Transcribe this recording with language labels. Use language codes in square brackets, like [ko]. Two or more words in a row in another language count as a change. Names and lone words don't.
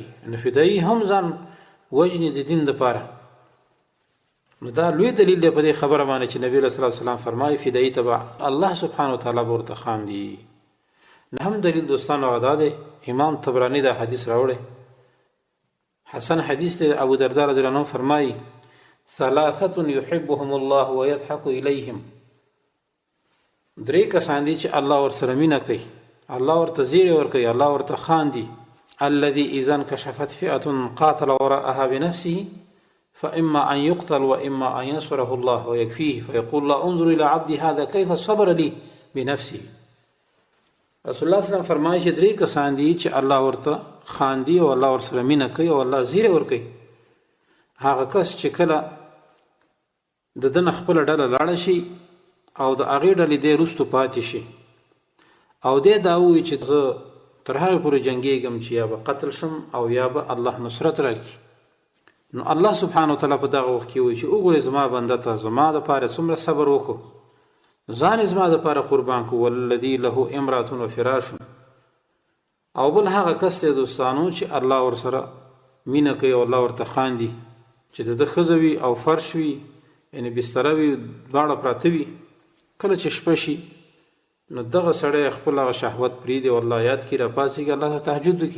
[ps] نو فدایي هم ځان وژني د دین دپاره. نو دا لوی دلیل دی په دې خبره باندې چې نبی [ar] صلی الله علیه وسلم [ps] فرمایي فدایي ته [ar] الله سبحانه وتعالی [ps] به ورته خاندي. نهم دلیل دوستانو هغه دا دی، امام طبراني دا حدیث راوړی، حسن حدیث دی. [ar] ابو درداء رضی الله عنه فرمایي ثلاثه يحبهم الله ويضحك اليهم. [ps] درې کسان دي چې الله ورسره مینه کوي، الله ورته زیری ورکوي، الله ورته خاندي. [ar] الذي اذا انكشفت فئه قاتل وراءها بنفسه فإما أن يقتل وإما أن ينصره الله ويكفيه فيقول الله انظر إلى عبدي هذا كيف صبر لي بنفسه. [ps] رسول الله [ar] صلی الله علیه وسلم [ps] فرمایي چې درې کسان دي چې الله ورته خاندي او الله ورسره مینه کوي او الله زیری ورکوي. هغه کس چې کله د ده نه خپله ډله لاړه شي او د هغې ډلې دی وروستو پاتې شي او دی دا ووایي چې زه تر هغې پورې جنګېږم چې یا به قتل شم او یا به الله نصرت راکړي. نو [ar] الله سبحانه وتعالی [ps] په دغه وخت کې وایي چې وګورئ زما بنده ته زما دپاره څومره صبر وکړو، ځان یې زما دپاره قربان کړو. [ar] والذي له امرأة وفراش، [ps] او بل هغه کس دی دوستانو چې الله ورسره مینه کوي او الله ورته خاندي، چې د ده ښځه وي او فرش وي، یعنې بستره وي، دواړه پراته وي. کله چې شپه شي نو دغه سړی خپل هغه شهوت پرېږدي او الله یاد کړي، راپاڅېږي، الله ته تهجد وکړي.